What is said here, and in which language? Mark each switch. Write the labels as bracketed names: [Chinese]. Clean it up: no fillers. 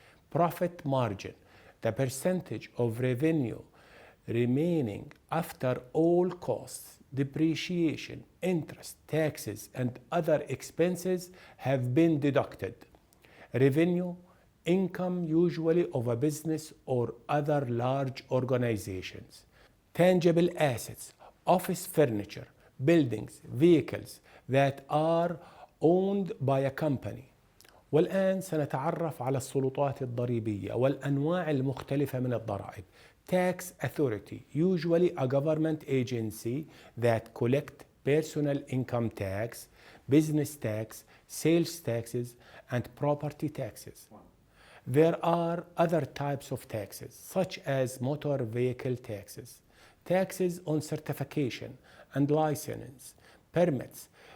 [English] Profit margin, the percentage of revenue remaining after all costs, depreciation, interest, taxes, and other expenses have been deducted. Revenue, income usually of a business or other large organizations. Tangible assets, office furniture, buildings, vehicles that are owned by a company. [Arabic] والآن سنتعرف على السلطات الضريبية والأنواع المختلفة من الضرائب. [English] Tax authority, usually a government agency that collect personal income tax, business tax, sales taxes, and property taxes. There are other types of taxes, such as motor vehicle taxes, taxes on certification and license, permits.